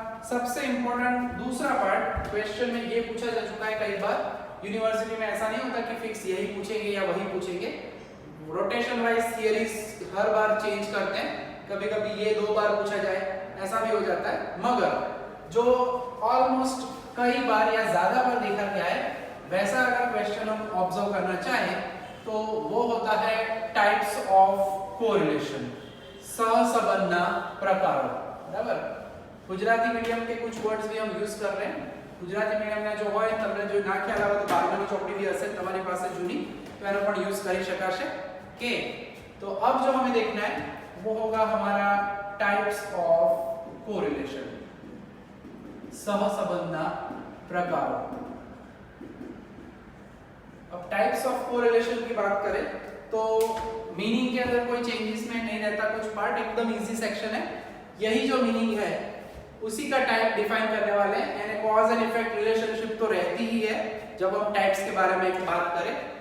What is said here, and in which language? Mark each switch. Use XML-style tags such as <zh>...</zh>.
<hi>सबसे इंपॉर्टेंट दूसरा part question में ये पूछा जा चुका है कई बार, यूनिवर्सिटी में ऐसा नहीं होता कि फिक्स यही पूछेंगे या वही पूछेंगे, रोटेशन वाइज थियरीज हर बार चेंज करते हैं, कभी कभी ये 2 बार पूछा जाए ऐसा भी हो जाता है, मगर जो ऑलमोस्ट कई बार या ज्यादा बार देखा गया है वैसा अगर क्वेश्चन हम ऑब्जर्व करना चाहें तो वो होता है टाइप्स ऑफ कोरिलेशन, सहसंबंधना प्रकारो, बराबर। गुजराती मीडियम के कुछ वर्ड्स भी हम यूज कर रहे हैं, गुजराती मीडियम में जो</hi> <gu>હોય તમને જો ના ખ્યાલ આવે તો બારમાની ચોપડી भी હશે તમારી પાસે જૂની, તો એનો પણ યુઝ કરી શકાશે કે।</gu> <hi>तो अब जो हमें देखना है वो होगा हमारा टाइप्स ऑफ कोरिलेशन, सहसंबंधना प्रकारों। अब टाइप्स ऑफ कोरिलेशन की बात करें तो मीनिंग के अंदर कोई चेंजेस में नहीं रहता, कुछ पार्ट एकदम इजी सेक्शन है, यही जो मीनिंग है उसी का टाइप डिफाइन करने वाले हैं, यानी कॉज एंड इफेक्ट रिलेशनशिप तो रहती ही है जब हम टाइप्स के बारे में बात करें।</hi>